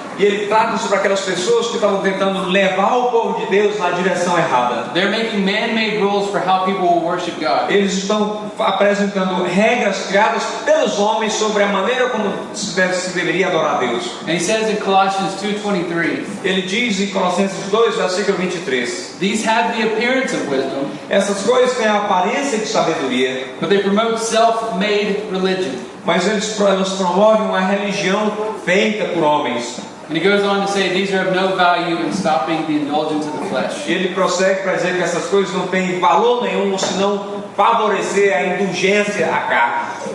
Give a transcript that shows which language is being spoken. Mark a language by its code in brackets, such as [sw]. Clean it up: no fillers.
[pt] E ele trata sobre aquelas pessoas que estavam tentando levar o povo de Deus na direção errada. [en] They're making man-made rules for how people will worship God. [pt] Eles estão apresentando regras criadas pelos homens sobre a maneira como se deveria adorar a Deus. [en] And he says in Colossians 2:23, [pt] Ele diz em Colossenses 2, versículo 23, [en] "These have the appearance of wisdom, [pt] essas coisas têm a aparência de sabedoria, [en] but they promote self-made religion." [pt] mas elas promovem uma religião feita por homens. [en] And he goes on to say these are of no value in stopping the indulgence of the flesh. [pt] E ele prossegue para dizer que essas coisas não têm valor nenhum senão favorecer a indulgência à carne.